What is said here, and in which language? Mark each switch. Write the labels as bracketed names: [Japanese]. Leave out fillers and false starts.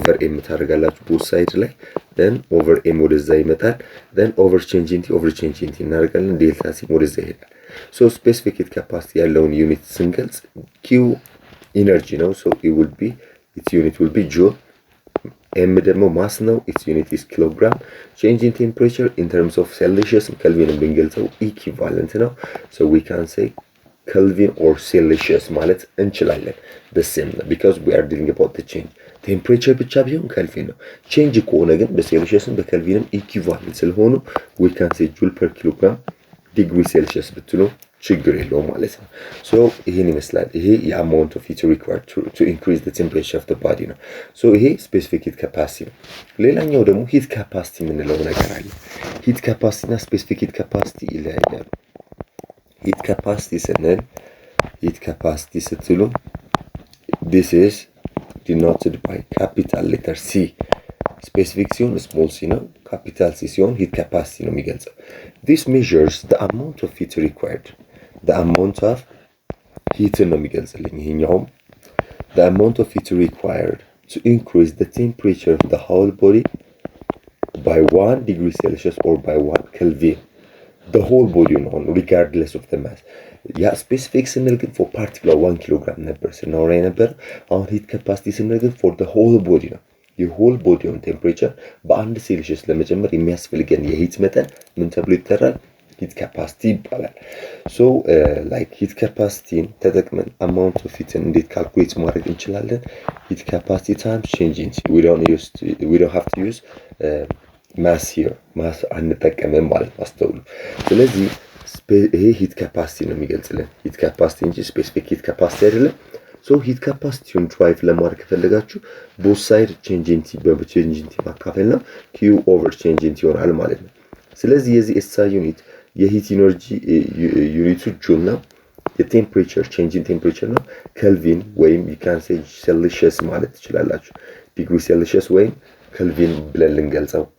[Amharic] m ታደርጋላችሁ both side ላይ then over m ወደዛ ይመጣል then over change in T እናደርጋለን ዴልታ ሲ ወደዛ ይሄዳል። so specific heat capacity ያለውን ዩኒት ስንገልጽ Q energy ነው, [English] so its unit will be joule. M ደግሞ ማስ ነው, its unit is kilogram. Change in temperature in terms of Celsius Kelvin [Amharic] ብንገልጸው [English] equivalent ነው, so we can say Kelvin or Celsius [Amharic] ማለት እንችላለን። [English] the same because we are dealing about the change. [Amharic] ቴምፕሬቸር ብቻ ቢሆን ኬልቪን ነው። ቼንጅ ከሆነ ግን በሴልሺየስም በኬልቪንም ኢኩቫለንት ስለሆኑ [English] we can say joule per kilogram [Amharic] ዲግሪ ሴልሺየስ ብትሉ ችግር የለውም ማለት ነው። ሶ ይሄን ይመስላል። ይሄ [English] የአማውንት ኦፍ ሂት ሪኳየርድ to increase the temperature of the body [Amharic] ነው። ሶ ይሄ ስፔሲፊክ ሂት ካፓሲቲ ነው። ሌላኛው ደግሞ ሂት ካፓሲቲ የምንለው ነገር አለ። ሂት ካፓሲቲ እና ስፔሲፊክ ሂት ካፓሲቲ ይለያያሉ። ሂት ካፓሲቲ ስንል ሂት ካፓሲቲ ስትሉ [English] this is denoted by capital letter C. [Amharic] Specific ሲሆን small c ነው, capital C ሲሆን heat capacity ነው የሚገልጸው. [English] This measures the amount of heat required. The amount of heat [Amharic] ነው የሚገልጽልኝ ይሄኛው. [English] The amount of heat required to increase the temperature of the whole body by 1 degree Celsius or by 1 Kelvin. The whole body [Amharic] ነው [English] regardless of the mass. [Amharic] ያ ስፔሲፊክ ስንል ግን [English] for particular 1 kilogram [Amharic] ነበር ስናወራ ነበር። አሁን ሂት ካፓሲቲ ስንል ግን [English] for the whole body [Amharic] ነው። የሆል ቦዲውን ቴምፕሬቸር በአንድ ሴልሺየስ ለመጨመር የሚያስፈልገን የሂት መጠን ምን ተብሎ ይጠራል? ሂት ካፓሲቲ ይባላል። ሶ ላይክ ሂት ካፓሲቲን ተጠቅመን አማውንት ኦፍ ሂትን እንዴት ካልኩሌት ማድረግ እንችላለን? [English] ሂት ካፓሲቲ ታይምስ ቼንጅ ኢን we don't have to use mass here. [Amharic] ማስ አንጠቀምም ማለት ነው። አስተውሉ። ስለዚህ ይሄ ሂት ካፓሲቲ ነው የሚገልጽልን፣ ሂት ካፓሲቲ እንጂ ስፔሲፊክ ሂት ካፓሲቲ አይደለም። ሶ ሂት ካፓሲቲውን ድራይቭ ለማድረግ ከፈለጋችሁ ቦት ሳይድ ቼንጅ ኢን ቲ በቼንጅ ኢን ቲ ማካፈል ነው። ኪው ኦቨር ቼንጅ ኢን ቲ ይሆናል ማለት ነው። ስለዚህ የዚህ ኤስአይ ዩኒት የሂት ኢነርጂ ዩኒቱ ጁል ነው። የቴምፕሬቸር ቼንጅ ኢን ቴምፕሬቸር ነው ኬልቪን ወይም [English] ዩ ካን ሴ ሴልሺየስ [Amharic] ማለት ትችላላችሁ። ዲግሪ ሴልሺየስ ወይም ኬልቪን ብለን ልንገልጸው